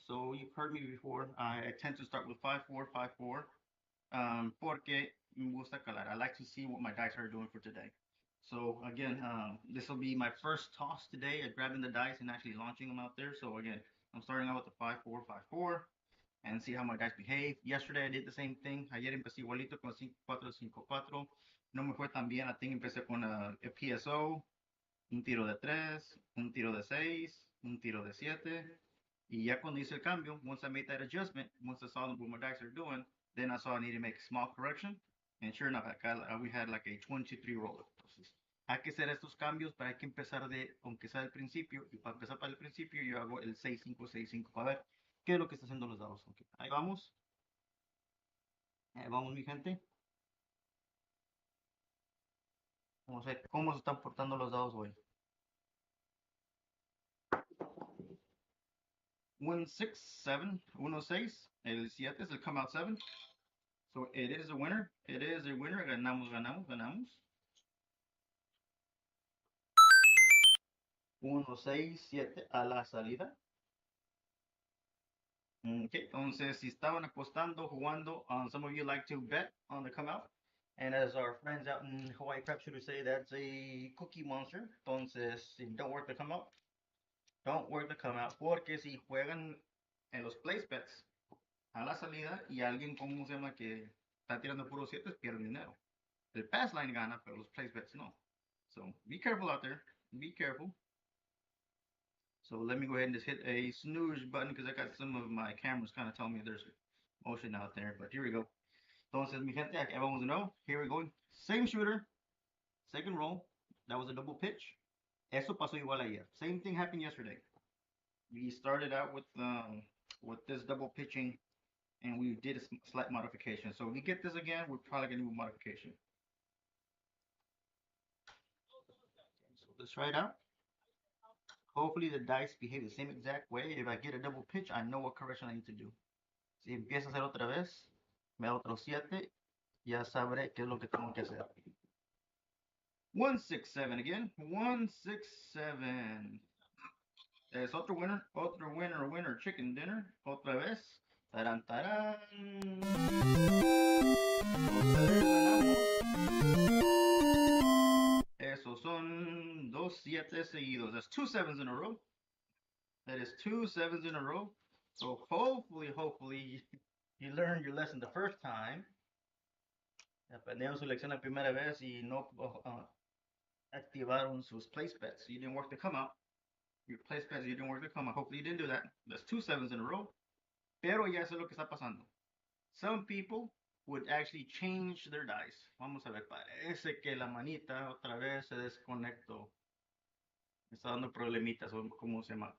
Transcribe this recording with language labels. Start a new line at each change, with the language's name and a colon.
English: So you've heard me before. I tend to start with 5-4-5-4
Spanish: porque me gusta calar.
English: I like to see what my dice are doing for today. So again, this will be my first toss today at grabbing the dice and actually launching them out there. So again, I'm starting out with the 5-4-5-4 and see how my dice behave. Yesterday I did the same thing.
Spanish: Ayer empecé igualito con 5-4-5-4. No me fue tan bien.
English: I think
Spanish: empecé con a PSO, un tiro de 3, un tiro de 6, un tiro de 7. Y ya cuando hice el cambio,
English: once I made that adjustment, once I saw what my dice are doing, then I saw I needed to make a small correction. And sure enough, acá we had like a 23 roller.
Spanish: Entonces, hay que hacer estos cambios, pero hay que empezar de, aunque sea del principio, y para empezar para el principio, yo hago el 6-5-6-5 para ver qué es lo que está haciendo los dados. Okay. Ahí vamos, mi gente. Vamos a ver cómo se están portando los dados hoy.
English: 1-6-7, 1-6,
Spanish: el 7 es el
English: come out 7. So it is a winner. It is a winner.
Spanish: Ganamos, ganamos, ganamos. 1-6-7 a la salida.
English: Okay,
Spanish: entonces si estaban apostando, jugando,
English: some of you like to bet on the come out. And as our friends out in Hawaii Crap Shooter say, that's a cookie monster.
Spanish: Entonces, si
English: don't work the come out, don't work the come out.
Spanish: Porque si juegan en los place bets a la salida y alguien, como se llama, que está tirando puro 7, pierde dinero. El pass line gana, pero los place bets no.
English: So be careful out there. Be careful. So let me go ahead and just hit a snooze button because I got some of my cameras kind of telling me there's motion out there. But here we go.
Spanish: Entonces, mi gente, aquí vamos de nuevo.
English: Here we go. Same shooter, second roll. That was a double pitch.
Spanish: Eso pasó igual ayer.
English: Same thing happened yesterday. We started out with this double pitching and we did a slight modification. So if we get this again, we're probably gonna do a modification. So let's try it out. Hopefully the dice behave the same exact way. If I get a double pitch, I know what correction I need to do.
Spanish: Si empieza a hacer otra vez, me da otro 7, ya sabré qué es lo que tengo que hacer.
English: 167 again. 167.
Spanish: Es otro
English: winner chicken dinner.
Spanish: Otra vez. Tarán, tarán. Otra vez ganamos. Esos son dos siete seguidos.
English: That's two sevens in a row. That is two sevens in a row. So hopefully, you learned your lesson the first time.
Spanish: Aprendieron su lección la primera vez y no activaron sus place bets.
English: You didn't work to come out. Your place bets, you didn't work to come out. Hopefully you didn't do that. That's two sevens in a row.
Spanish: Pero ya sé lo que está pasando.
English: Some people would actually change their dice.
Spanish: Vamos a ver, parece que la manita otra vez se desconectó. Me está dando problemitas, ¿cómo se llama?